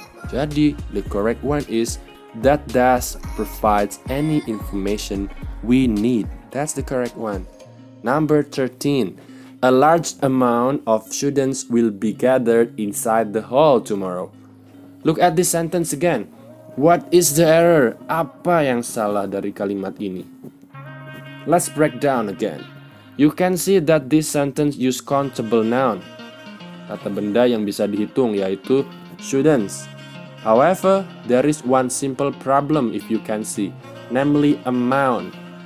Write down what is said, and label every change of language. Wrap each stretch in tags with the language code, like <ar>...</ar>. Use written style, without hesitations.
<en>Jadi, the correct one is that does provides any information we need. That's the correct one. Number 13. A large amount of students will be gathered inside the hall tomorrow. Look at this sentence again. What is the error?</en> <id>Apa yang salah dari kalimat ini?</id> <en>Let's break down again. You can see that this sentence use countable noun.</en> <id>Kata benda yang bisa dihitung yaitu students.</id> <en>However, there is one simple problem if you can see, namely amount.</en>